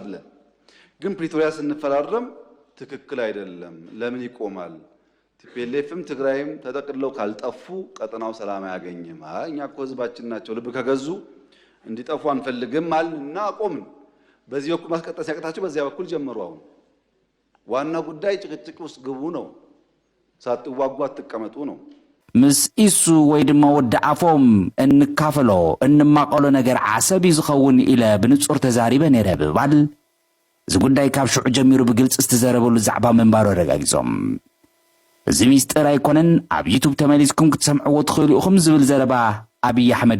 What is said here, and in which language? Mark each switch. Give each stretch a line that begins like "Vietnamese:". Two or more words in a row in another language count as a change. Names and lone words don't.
Amharic: ብለን ግን ፕሪቶሪያ ስንፈራረም ትክክል አይደለም ለምን ይቆማል ቲፒኤልኤፍም ትግራይም ተጠቅልለው ካልጠፉ ቀጠናው ሰላም አያገኝም እኛ እኮ ህዝባችን ናቸው ልብ ከገዙ እንዲጠፉ አንፈልግም አልና አቆምን በዚህ በኩል ማስቀጠል ሲያቀታቸው በዚያ በኩል ጀመሩ አሁን ዋና ጉዳይ ጭቅጭቅ ውስጥ ግቡ ነው ሳትዋጉ አትቀመጡ ነው
Tigrinya: ምስ ኢሱ ወይ ድማ ወዲ አፎም እንካፈሎ እንማቀሎ ነገር ዓሰብ ይዝኸውን ኢለ ብንጹር ተዛሪበ ነይረ ብባል እዚ ጉዳይ ካብ ሽዑ ጀሚሩ ብግልጽ ዝተዘረበሉ ዛዕባ መንባሮ ረጋጊጾም እዚ ሚስጥር ኣይኮነን ኣብ ዩቱብ ተመሊስኩም ክትሰምዕዎ ትኽእሉ ኢኹም ዝብል ዘረባ ኣብይ ኣሕመድ